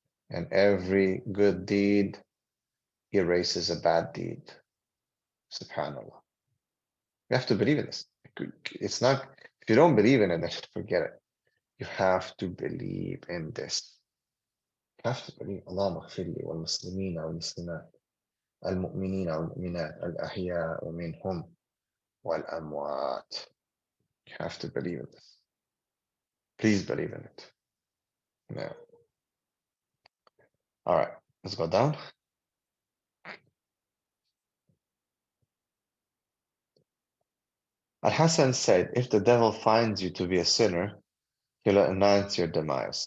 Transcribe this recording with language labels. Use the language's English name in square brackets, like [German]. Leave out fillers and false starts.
[English] And every good deed erases a bad deed. SubhanAllah. You have to believe in this. It's not, if you don't believe in it, then forget it. You have to believe in this. You have to believe. [Arabic] اللهم اغفر لي والمسلمين والمسلمات المؤمنين والمؤمنات الأحياء منهم والأموات. [English] You have to believe in this. Please believe in it. Yeah. All right, let's go down. Al-Hasan said, if the devil finds you to be a sinner, he'll announce your demise.